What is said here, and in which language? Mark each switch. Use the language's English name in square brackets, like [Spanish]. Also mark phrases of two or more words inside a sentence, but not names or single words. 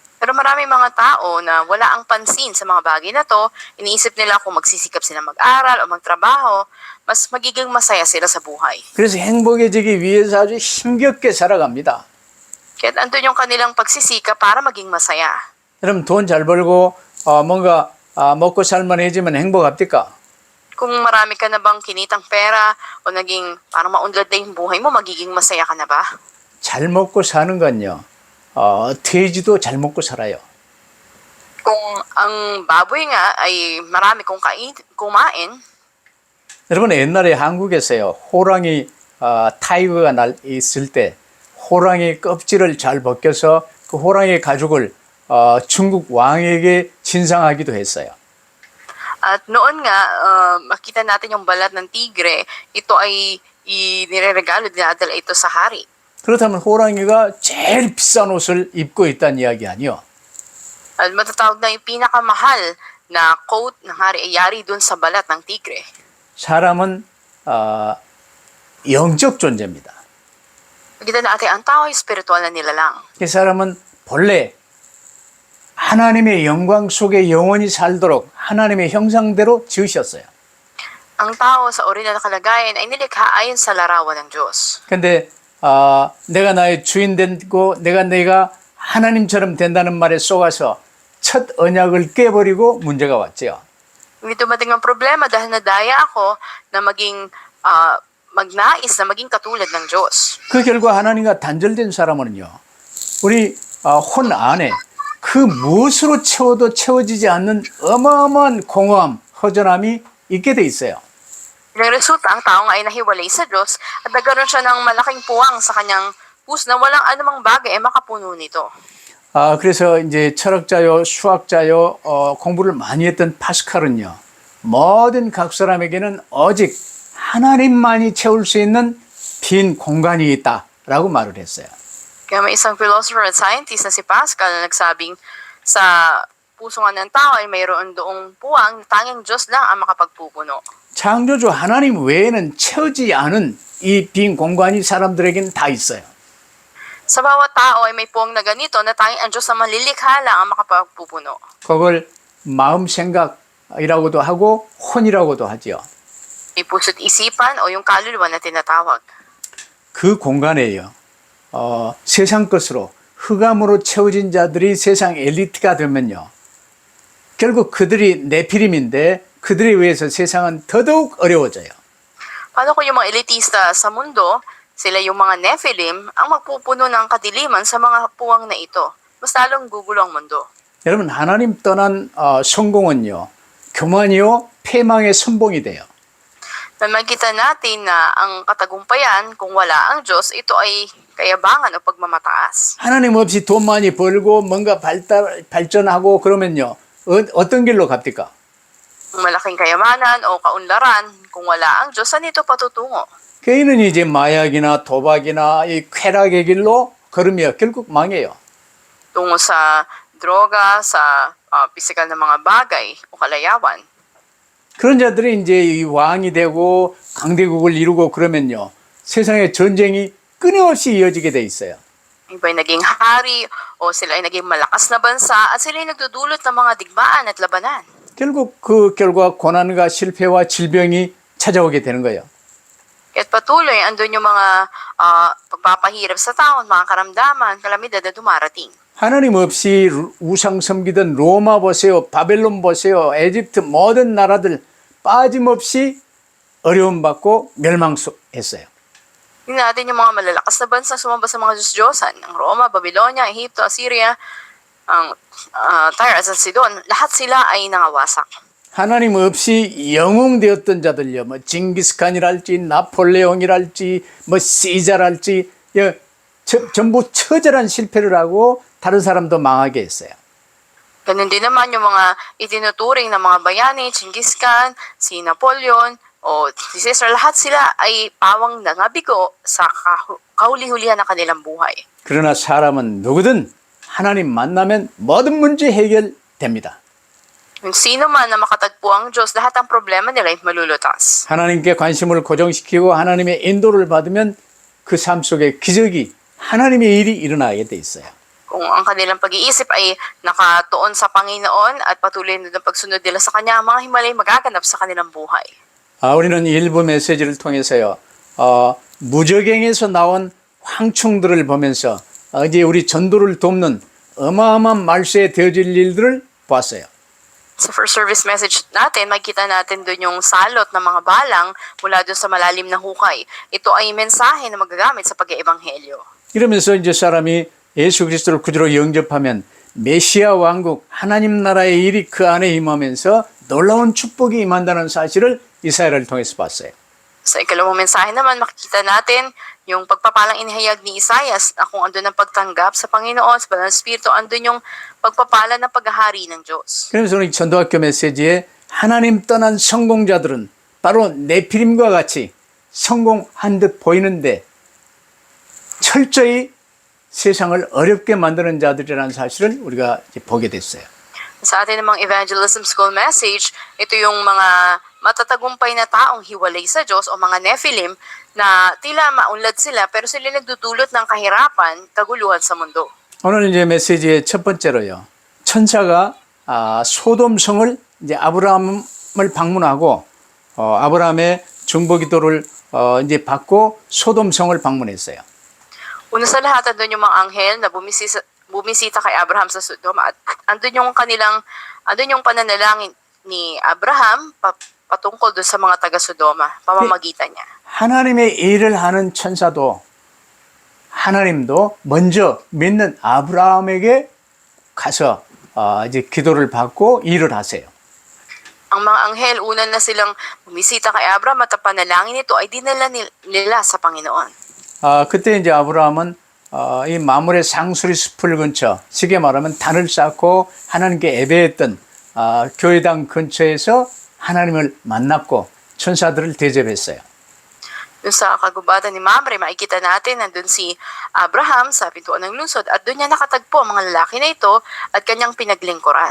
[Filipino] Pero marami mga tao na wala ang pansin sa mga bagay na to, iniisip nila kung magsisikap sila mag-aral o magtrabaho, mas magiging masaya sila sa buhay. [Korean] 그래서 행복해지기 위해서 아주 힘겹게 살아갑니다. [Filipino] Kaya andun yung kanilang pagsisikap para maging masaya. [Korean] 여러분 돈 잘 벌고 뭔가 먹고 살만해지면 행복합니까? [Filipino] Kung marami ka na bang kinitang pera o naging parang maunlad na yung buhay mo, magiging masaya ka na ba? [Korean] 잘 먹고 사는 건요. 돼지도 잘 먹고 살아요. [Filipino] Kung ang baboy nga ay marami kong kumain, [Korean] 여러분 옛날에 한국에서요. 호랑이 타이거가 있을 때 호랑이 껍질을 잘 벗겨서 그 호랑이 가죽을 중국 왕에게 진상하기도 했어요. [Filipino] at noon nga, makita natin yung balat ng tigre, ito ay iniregalo, dinadala ito sa hari. [Korean] 그렇다면 호랑이가 제일 비싼 옷을 입고 있다는 이야기 아니요? [Filipino] At matatawag na yung pinakamahal na coat ng hari ay yari dun sa balat ng tigre. [Korean] 사람은 영적 존재입니다. [Filipino] Makita natin, ang tao ay spiritual na nilalang. [Korean] 이 사람은 본래 하나님의 영광 속에 영원히 살도록 하나님의 형상대로 지으셨어요. [Filipino] Ang tao sa original na kalagayan ay nilikha ayon sa larawan ng Diyos. [Korean] 근데 내가 나의 주인 되고 내가 하나님처럼 된다는 말에 속아서 첫 언약을 깨버리고 문제가 왔죠. [Filipino] Hindi dumating ang problema dahil nadaya ako na maging magnais na maging katulad ng Diyos. [Korean] 그 결과 하나님과 단절된 사람은요. 우리 혼 안에 그 무엇으로 채워도 채워지지 않는 어마어마한 공허함, 허전함이 있게 돼 있어요. [Filipino] Ang resulta, ang tao nga ay nahiwalay sa Diyos at nagkaroon siya ng malaking puwang sa kanyang puso na walang anumang bagay ay makapuno nito. [Korean] 그래서 이제 철학자요, 수학자요, 공부를 많이 했던 파스칼은요, 모든 각 사람에게는 오직 하나님만이 채울 수 있는 빈 공간이 있다라고 말을 했어요. [Filipino] Kaya may isang philosopher at scientist na si Pascal na nagsabing sa puso nga ng tao ay mayroon doong puwang na tanging Diyos lang ang makapagpupuno. [Korean] 창조주 하나님 외에는 채우지 않은 이 빈 공간이 사람들에게는 다 있어요. [Filipino] Sa bawat tao ay may puwang na ganito na tanging ang Diyos na manlilikha lang ang makapagpupuno. [Korean] 그걸 마음 생각이라고도 하고 혼이라고도 하지요. [Filipino] May puso't isipan o yung kaluluwa na tinatawag. [Korean] 그 공간에요. 세상 것으로 흑암으로 채워진 자들이 세상 엘리트가 되면요. 결국 그들이 네피림인데 그들에 의해서 세상은 더더욱 어려워져요. [Filipino] Paano kung yung mga elitista sa mundo, sila yung mga Nephilim, ang magpupuno ng kadiliman sa mga puwang na ito? Mas lalong gugulo ang mundo. [Korean] 여러분 하나님 떠난 성공은요. 교만이요. 패망의 선봉이 돼요. [Filipino] Na makita natin na ang katagumpayan, kung wala ang Diyos, ito ay kayabangan o pagmamataas. [Korean] 하나님 없이 돈 많이 벌고 뭔가 발전하고 그러면요. 어떤 길로 갑니까? [Filipino] Malaking kayamanan o kaunlaran, kung wala ang Diyos, saan ito patutungo? [Korean] 개인은 이제 마약이나 도박이나 이 쾌락의 길로 걸으며 결국 망해요. [Filipino] Tungo sa droga, sa pisikal na mga bagay o kalayawan. [Korean] 그런 자들이 이제 이 왕이 되고 강대국을 이루고 그러면요. 세상의 전쟁이 끊임없이 이어지게 돼 있어요. [Filipino] Iba'y naging hari o sila ay naging malakas na bansa at sila ay nagdudulot ng mga digmaan at labanan. [Korean] 결국 그 결과 고난과 실패와 질병이 찾아오게 되는 거예요. [Filipino] Kaya't patuloy, andun yung mga pagpapahirap sa tao, mga karamdaman, kalamidad na dumarating. [Korean] 하나님 없이 우상 섬기던 로마 보세요, 바벨론 보세요, 에집트 모든 나라들 빠짐없이 어려움 받고 멸망했어요. [Filipino] Tingnan natin yung mga malalakas na bansa sumamba sa mga Diyos-Diyosan, ang Roma, Babylonia, Ehipto, Assyria, ang Tyre at Sidon, lahat sila ay nangawasak. [Korean] 하나님 없이 영웅되었던 자들요, 뭐 징기스칸이랄지 나폴레옹이랄지 뭐 시자랄지 전부 처절한 실패를 하고 다른 사람도 망하게 했어요. [Filipino] Ganun din naman yung mga itinuturing na mga bayani, Genghis Khan, si Napoleon, o si Caesar, lahat sila ay pawang nangabigo sa kahuli-hulihan ng kanilang buhay. [Korean] 그러나 사람은 누구든 하나님 만나면 모든 문제 해결됩니다. [Filipino] Kung sino man na makatagpo ang Diyos, lahat ng problema nila ay malulutas. [Korean] 하나님께 관심을 고정시키고 하나님의 인도를 받으면 그 삶 속에 기적이 하나님의 일이 일어나게 돼 있어요. [Filipino] Kung Kung ang kanilang pag-iisip ay nakatuon sa Panginoon at patuloy na ng pagsunod nila sa Kanya, ang mga himala ay magaganap sa kanilang buhay. [Korean] 우리는 일부 메시지를 통해서요, 무적행에서 나온 황충들을 보면서 이제 우리 전도를 돕는 어마어마한 말세에 되어질 일들을 봤어요. [Filipino] Sa [English] first service message [Filipino] natin, makikita natin doon yung salot ng mga balang mula doon sa malalim na hukay. Ito ay mensahe na magagamit sa pag-eebanghelyo. [Korean] 이러면서 이제 사람이 예수 그리스도를 구주로 영접하면 메시아 왕국 하나님 나라의 일이 그 안에 임하면서 놀라운 축복이 임한다는 사실을 이사야를 통해서 봤어요. [Filipino] Sa ikalawang mensahe naman, makikita natin yung pagpapalang inihayag ni Isaias na kung andun ang pagtanggap sa Panginoon, sa Banal na Espiritu, andun yung pagpapala ng paghahari ng Diyos. [Korean] 그래서 오늘 전도학교 메시지에 하나님 떠난 성공자들은 바로 네피림과 같이 성공한 듯 보이는데 철저히 세상을 어렵게 만드는 자들이라는 사실을 우리가 이제 보게 됐어요. [Filipino] Sa atin namang [English] evangelism school message, [Filipino] ito yung mga matatagumpay na taong hiwalay sa Diyos o mga Nephilim na tila maunlad sila pero sila nagdudulot ng kahirapan, kaguluhan sa mundo. [Korean] 오늘 이제 메시지의 첫 번째로요. 천사가 소돔성을 이제 아브라함을 방문하고 아브라함의 중보기도를 이제 받고 소돔성을 방문했어요. [Filipino] Una sa lahat, andun yung mga anghel na bumisita kay Abraham sa Sodoma at andun yung pananalangin ni Abraham patungkol doon sa mga taga Sodoma, pamamagitan niya. [Korean] 하나님의 일을 하는 천사도 하나님도 먼저 믿는 아브라함에게 가서 이제 기도를 받고 일을 하세요. [Filipino] Ang mga anghel, una na silang bumisita kay Abraham at ang panalangin nito ay dinala nila sa Panginoon. [Korean] 그때 이제 아브라함은 이 마물의 상수리 숲을 근처, 쉽게 말하면 단을 쌓고 하나님께 예배했던 교회당 근처에서 하나님을 만났고 천사들을 대접했어요. [Filipino] Doon sa kagubatan ni Mamre, makikita natin nandun si Abraham sa pintuan ng lungsod at doon niya nakatagpo ang mga lalaki na ito at kanyang pinaglingkuran.